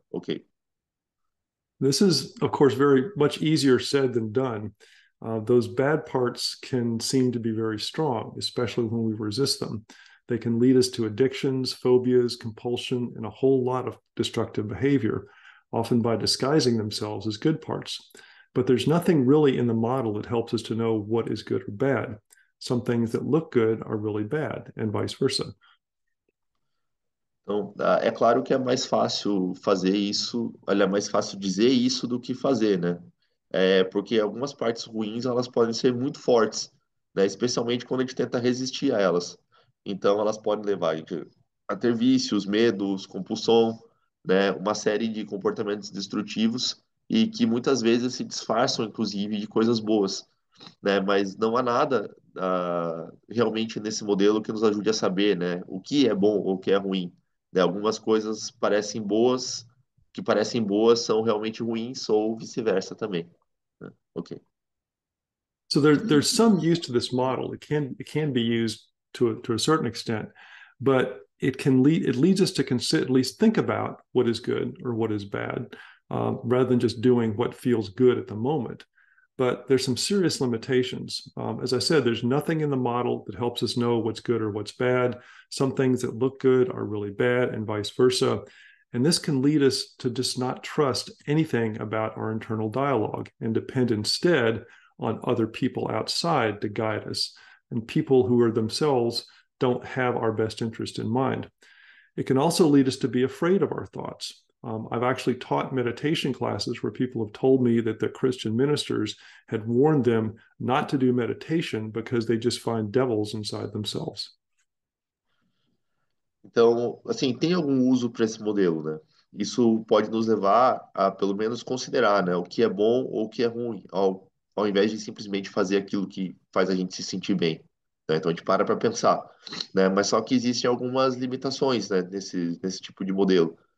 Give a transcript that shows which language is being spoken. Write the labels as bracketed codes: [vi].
[en] Ok. This is, of course, very much easier said than done. Those bad parts can seem to be very strong, especially when we resist them. They can lead us to addictions, phobias, compulsion, and a whole lot of destructive behavior, often by disguising themselves as good parts. But there's nothing really in the model that helps us to know what is good or bad. Some things that look good are really bad, and vice versa. [pt] Então, é claro que é mais fácil fazer isso, olha, é mais fácil dizer isso do que fazer, né? É, porque algumas partes ruins, elas podem ser muito fortes, né? Especialmente quando a gente tenta resistir a elas. Então, elas podem levar a gente a ter vícios, medos, compulsão, né? Uma série de comportamentos destrutivos e que muitas vezes se disfarçam, inclusive, de coisas boas, né? Mas não há nada, realmente nesse modelo que nos ajude a saber, né? O que é bom ou o que é ruim, né? Algumas coisas parecem boas, que parecem boas são realmente ruins ou vice-versa também, né? Ok. [en] So there's some use to this model. It can be used to a certain extent, but it leads us to consider, at least think about what is good or what is bad, rather than just doing what feels good at the moment. But there's some serious limitations. As I said, there's nothing in the model that helps us know what's good or what's bad. Some things that look good are really bad, and vice versa. And this can lead us to just not trust anything about our internal dialogue and depend instead on other people outside to guide us, and people who are themselves don't have our best interest in mind. It can also lead us to be afraid of our thoughts. I've actually taught meditation classes where people have told me that their Christian ministers had warned them not to do meditation because they just find devils inside themselves. [pt] Então, assim, tem algum uso para esse modelo, né? Isso pode nos levar a, pelo menos, considerar, né, o que é bom ou o que é ruim, ao invés de simplesmente fazer aquilo que faz a gente se sentir bem, né? Então, a gente para pensar, né? Mas só que existem algumas limitações, né, nesse tipo de modelo.